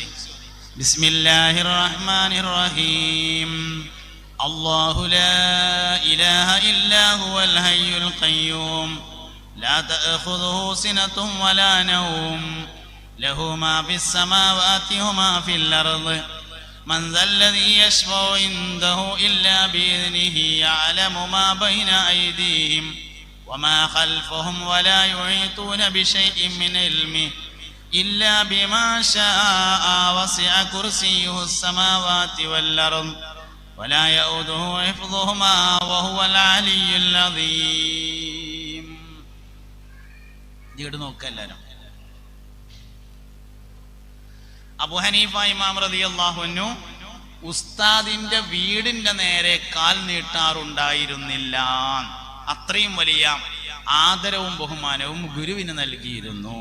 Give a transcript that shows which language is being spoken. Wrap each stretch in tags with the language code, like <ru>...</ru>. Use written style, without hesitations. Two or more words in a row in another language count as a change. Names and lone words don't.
<ar>بسم الله الرحمن الرحيم. الله لا إله إلا هو الحي القيوم لا تأخذه سنة ولا نوم له ما في السماوات وما في الأرض من ذا الذي يشفع عنده إلا بإذنه يعلم ما بين أيديهم وما خلفهم ولا يحيطون بشيء من علمه إلا بما شاء وسع كرسيه السماوات والأرض ولا يؤوده حفظهما وهو العلي العظيم.</ar> <ml>ഇവിടെ നോക്കല്ലാരും. അബൂ ഹനീഫ ഇമാം</ml> <ar>رضي الله عنه</ar> <ml>ഉസ്താദിന്റെ വീടിന്റെ നേരെ കാൽ നീട്ടാറുണ്ടായിരുന്നില്ല. അത്രയും വലിയ ആദരവും ബഹുമാനവും ഗുരുവിന് നൽകിയിരുന്നു.</ml>